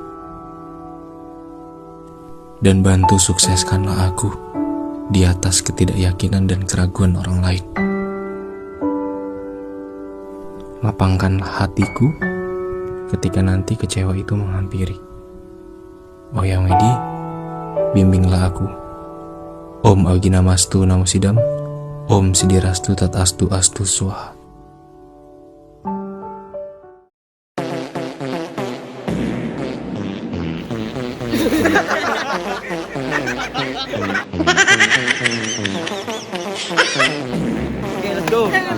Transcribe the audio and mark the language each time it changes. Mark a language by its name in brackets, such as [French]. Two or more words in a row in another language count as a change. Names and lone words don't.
[Indonesian] Dan bantu sukseskanlah aku di atas ketidakyakinan dan keraguan orang lain. Lapangkanlah hatiku ketika nanti kecewa itu menghampiri. Oh Yang Widi, bimbinglah aku. [Sanskrit] Om Aginamastu Namo Sidam, Om Sidirastu Tatastu Astu Swaha. [English] Okay, let's go.